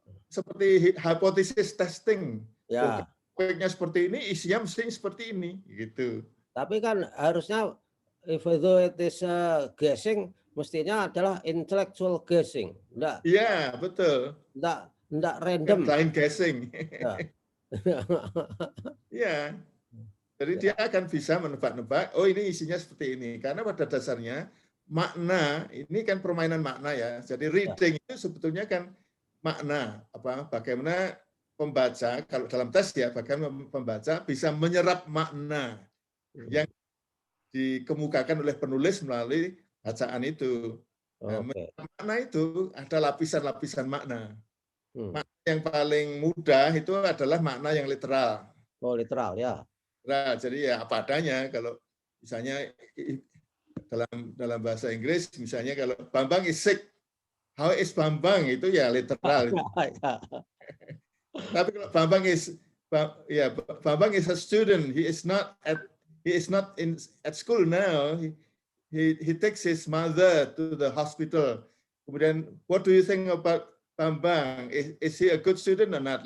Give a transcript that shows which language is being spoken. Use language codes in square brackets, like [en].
[id] Seperti hypothesis testing. Topiknya seperti ini, isinya mesti seperti ini gitu. Tapi kan harusnya [en] if it is guessing, [id] mestinya adalah [en] intellectual guessing. [id] Enggak. Iya, betul. Enggak random. [en] Blind guessing. [id] Iya. Jadi dia akan bisa menebak-nebak, oh ini isinya seperti ini. Karena pada dasarnya makna, ini kan permainan makna ya. Jadi reading itu sebetulnya kan makna. Bagaimana pembaca, kalau dalam tes ya, bagaimana pembaca bisa menyerap makna yang dikemukakan oleh penulis melalui bacaan itu. Nah, makna itu ada lapisan-lapisan makna. Makna yang paling mudah itu adalah makna yang literal. Oh, literal ya. Nah, jadi ya apa adanya. Kalau misalnya dalam bahasa Inggris, misalnya kalau [en] Bambang is sick, how is Bambang [id] itu ya literal. Tapi kalau [en] Bambang is a student, he is not at school now. He takes his mother to the hospital. [id] Kemudian, [en] what do you think about Bambang? Is he a good student or not?